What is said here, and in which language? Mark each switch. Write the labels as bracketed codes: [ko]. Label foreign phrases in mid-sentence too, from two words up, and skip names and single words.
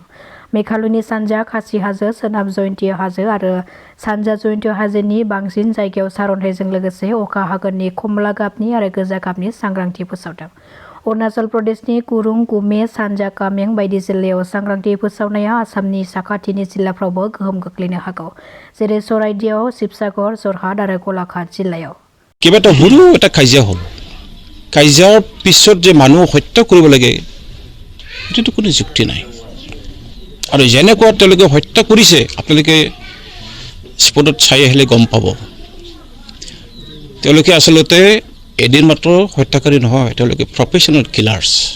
[brx] मेघालयनि सानजा खासि हाजो, सोनाब जयन्तिया हाजो आरो सानजा जयन्तिया हाजोनि बांसिन जायगायाव सारअन्थाइजों लोगोसे अखा हागोननि कमला गाबनि आरो गोजा गाबनि सांग्रांथि फोसावदों। अरुणाचल प्रदेशनि कुरुं, कुमे, सानजा कामें बायदि जिल्लायाव सांग्रांथि फोसावनाया आसामनि साखाथिनि जिल्लाफ्रावबो गोहोम खोख्लैनो हागौ जेरै चराइदेउ, शिबसागर, जरहाट आरो गलाघाट जिल्लायाव। [as] কেইবাটা সৰু এটা কাজিয়া হ'ল। কাজিয়াৰ পিছত যে মানুহ হত্যা কৰিব লাগে এইটো কোনো যুক্তি নাই। আৰু যেনেকুৱা তেওঁলোকে হত্যা কৰিছে আপোনালোকে স্পটত চাই আহিলে গম পাব। তেওঁলোকে আচলতে এদিন মাত্ৰ হত্যাকাৰী নহয়, তেওঁলোকে [en] professional killers.